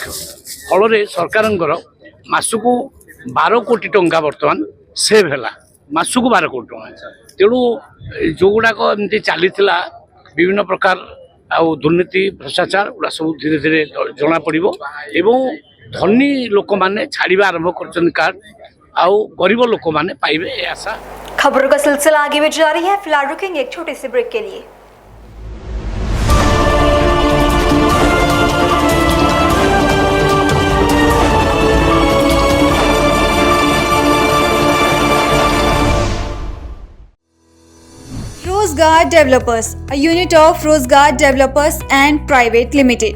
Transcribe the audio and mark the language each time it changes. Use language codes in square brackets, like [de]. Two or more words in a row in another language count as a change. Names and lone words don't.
[or] ଫଳରେ ସରକାରଙ୍କର ମାସକୁ 12 କୋଟି ଟଙ୍କା ବର୍ତ୍ତମାନ ସେଭ୍ ହେଲା, ମାସକୁ 12 କୋଟି ଟଙ୍କା। ତେଣୁ ଯେଉଁଗୁଡ଼ାକ ଏମିତି ଚାଲିଥିଲା ବିଭିନ୍ନ ପ୍ରକାର ଆଉ ଦୁର୍ନୀତି ଭ୍ରଷ୍ଟାଚାର ଗୁଡ଼ା ସବୁ ଧୀରେ ଧୀରେ ଜଣାପଡ଼ିବ ଏବଂ ଧନୀ ଲୋକମାନେ ଛାଡ଼ିବା ଆରମ୍ଭ କରୁଛନ୍ତି କାର୍ଡ, ଆଉ ଗରିବ ଲୋକ ମାନେ ପାଇବେ ଏ ଆଶା। [hi] खबरों का सिलसिला आगे भी जारी है, फिलहाल रुकेंगे एक छोटे से ब्रेक के लिए। [en] Rozgar Developers, a unit of Rozgar Developers and Private Limited.